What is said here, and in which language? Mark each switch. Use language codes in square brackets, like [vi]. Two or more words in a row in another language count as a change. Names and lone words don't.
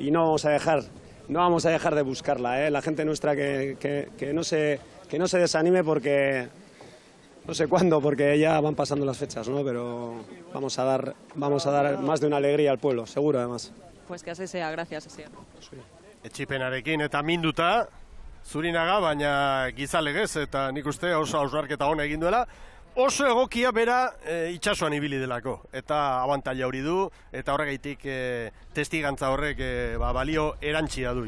[es] Y no vamos a dejar de buscarla, la gente nuestra que no se desanime porque no sé cuándo, porque ya van pasando las fechas, ¿no? Pero vamos a dar más de una alegría al pueblo, seguro además. Pues que así sea, gracias, así. [eu] Etxipenarekin eta minduta, Zurinaga, baina gizalegez eta nik uste oso hausnarketa ona egin duela, oso egokia bera itsasoan ibili delako, eta abantaila hori du, eta horregaitik testigantza horrek balio erantsia du.